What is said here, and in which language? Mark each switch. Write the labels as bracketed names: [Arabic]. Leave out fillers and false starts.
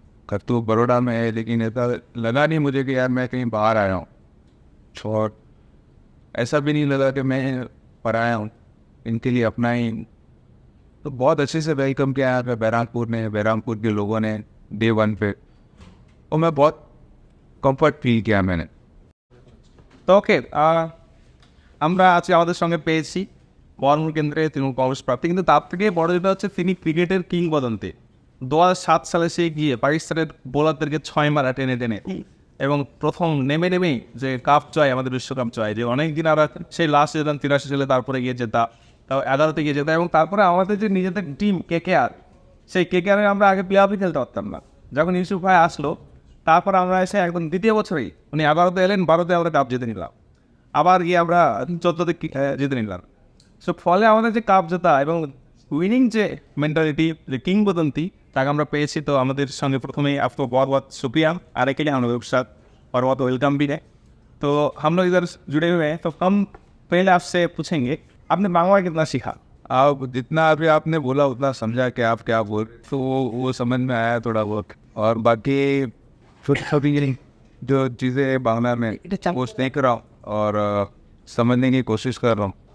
[Hindi] घर तो बड़ौदा में है लेकिन ऐसा लगा नहीं मुझे कि यार मैं कहीं बाहर आया हूँ, और ऐसा भी नहीं लगा कि मैं पराया हूँ, इनके लिए अपना ही। तो बहुत अच्छे से वेलकम किया यहाँ पे बहरामपुर के लोगों ने डे 1 पे, और मैं बहुत कम्फर्ट फील किया मैंने। [Bangla] তো ওকে, আমরা আজকে আমাদের সঙ্গে পেয়েছি বহরমপুর কেন্দ্রে তৃণমূল কংগ্রেস প্রার্থী, কিন্তু তার থেকে বড় যেটা হচ্ছে তিনি ক্রিকেটের কিংবদন্তি। 2007 সালে সে গিয়ে পাকিস্তানের বোলারদেরকে 6 মারা টেনে এবং প্রথম নেমেই যে কাপ জয়, আমাদের বিশ্বকাপ জয়, যে অনেক দিন আমরা সেই লাস্ট যেতাম 83 সালে, তারপরে গিয়ে যেতাম, তাও 11তে গিয়ে যেতাম, এবং তারপরে আমাদের যে নিজেদের টিম KKR, সেই KKR আমরা আগে প্লে অফই খেলতে পারতাম না। যখন ইউসুফ ভাই আসলো তারপর আমরা এসে একদম দ্বিতীয় বছরেই উনি 11তে এলেন, 12তে আমরা কাপ জিতে নিলাম, আবার গিয়ে আমরা 14তে জিতে নিলাম। সো ফলে আমাদের যে কাপ জেতা এবং উইনিং যে মেন্টালিটি, যে কিংবদন্তি, তাকে আমরা পেয়েছি। তো আমাদের সঙ্গে প্রথমেই [Hindi] आपको बहुत शुक्रिया आने के लिए, हम लोगों के साथ और बहुत वेलकम भी है। तो हम लोग इधर जुड़े हुए हैं, तो हम पहले आपसे पूछेंगे आपने बांग्ला कितना सीखा? आप जितना अभी आपने बोला उतना समझा कि आप क्या बोल, तो वो समझ में आया थोड़ा बहुत, और बाकी छोटी जो चीज़ें बांग्ला में वो देख रहा हूँ और समझने की कोशिश कर रहा हूँ।